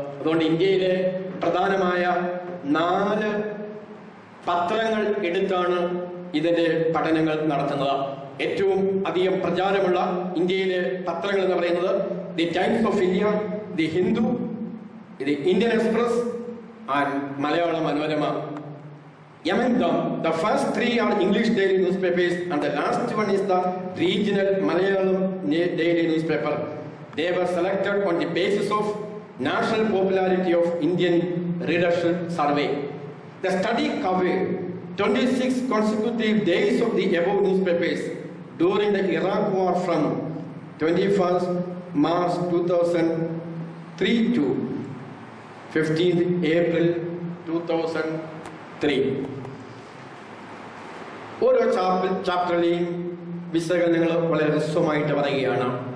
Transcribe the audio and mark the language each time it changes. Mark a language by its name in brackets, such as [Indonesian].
[Malayalam] അതുകൊണ്ട് ഇന്ത്യയിലെ പ്രധാനമായ 4 പത്രങ്ങൾ എടുത്താണ് ഇതിന്റെ പഠനങ്ങൾ നടത്തുന്നത്. ഏറ്റവും അധികം പ്രചാരമുള്ള ഇന്ത്യയിലെ പത്രങ്ങൾ എന്ന് പറയുന്നത് the times of India, the Hindu, the Indian express and Malayala Manorama. [English] Among them, the first 3 are English daily newspapers and the last one is the regional Malayalam daily newspaper. They were selected on the basis of national popularity of Indian readership survey. The study covered 26 consecutive days of the above newspapers during the Iraq war from 21st March 2003 to 15th April 2003. [Malayalam] ഓരോ ചാപ്റ്ററിലെയും വിശകലനങ്ങൾ വളരെ ഹ്രസ്വമായിട്ട് പറയുകയാണ്.